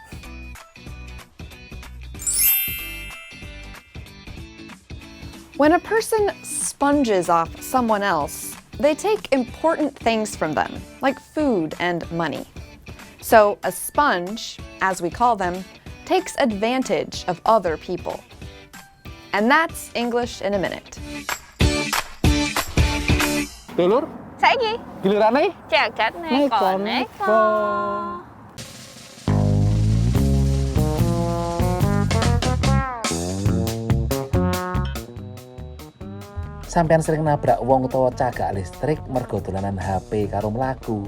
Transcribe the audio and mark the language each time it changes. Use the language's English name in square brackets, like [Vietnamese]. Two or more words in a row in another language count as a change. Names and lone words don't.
[English] When a person sponges off someone else, they take important things from them, like food and money. So a sponge, as we call them, takes advantage of other people. And that's English in a Minute. [Javanese] Dulur, saiki gilirane jagat neko-neko. Sampeyan sering nabrak wong utawa cagak listrik mergo dolanan HP karo mlaku.